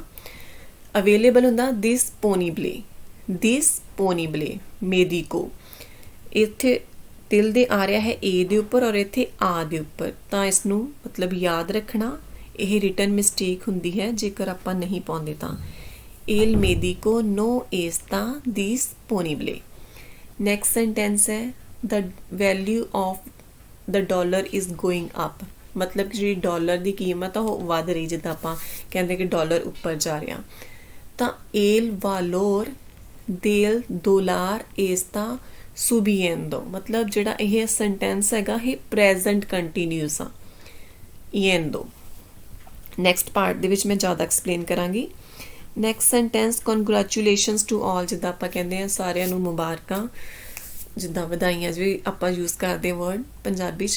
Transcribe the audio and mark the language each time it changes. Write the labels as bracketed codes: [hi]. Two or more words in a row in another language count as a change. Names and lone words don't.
[pa] ਅਵੇਲੇਬਲ ਹੁੰਦਾ [es] disponible, disponible, ਮੇਡੀਕੋ। [pa] ਇੱਥੇ ਤਿਲ ਦੇ ਆ ਰਿਹਾ ਹੈ ਏ ਦੇ ਉੱਪਰ ਔਰ ਇੱਥੇ ਆ ਦੇ ਉੱਪਰ, ਤਾਂ ਇਸ ਨੂੰ ਮਤਲਬ ਯਾਦ ਰੱਖਣਾ। ਇਹ ਰਿਟਨ ਮਿਸਟੇਕ ਹੁੰਦੀ ਹੈ ਜੇਕਰ ਆਪਾਂ ਨਹੀਂ ਪਾਉਂਦੇ ਤਾਂ। [es] El médico no está disponible। [en] Next sentence [pa] ਹੈ [en] the value of the dollar is going up। [pa] ਮਤਲਬ ਜਿਹੜੀ ਡਾਲਰ ਦੀ ਕੀਮਤ ਆ ਉਹ ਵੱਧ ਰਹੀ। ਜਿੱਦਾਂ ਆਪਾਂ ਕਹਿੰਦੇ ਕਿ ਡਾਲਰ ਉੱਪਰ ਜਾ ਰਿਹਾ ਤਾਂ [es] el valor del dólar está subiendo। [pa] ਮਤਲਬ ਜਿਹੜਾ ਇਹ ਸੈਂਟੈਂਸ ਹੈਗਾ ਇਹ [en] present continuous [pa] ਆ, yendo। [en] next part [pa] ਦੇ ਵਿੱਚ ਮੈਂ ਜ਼ਿਆਦਾ ਐਕਸਪਲੇਨ ਕਰਾਂਗੀ। [en] next sentence congratulations to all. [pa] ਜਿੱਦਾਂ ਆਪਾਂ ਕਹਿੰਦੇ ਹਾਂ ਸਾਰਿਆਂ ਨੂੰ ਮੁਬਾਰਕਾਂ, ਜਿੱਦਾਂ ਵਧਾਈਆਂ ਵੀ ਆਪਾਂ ਯੂਜ਼ ਕਰਦੇ ਵਰਡ ਪੰਜਾਬੀ 'ਚ।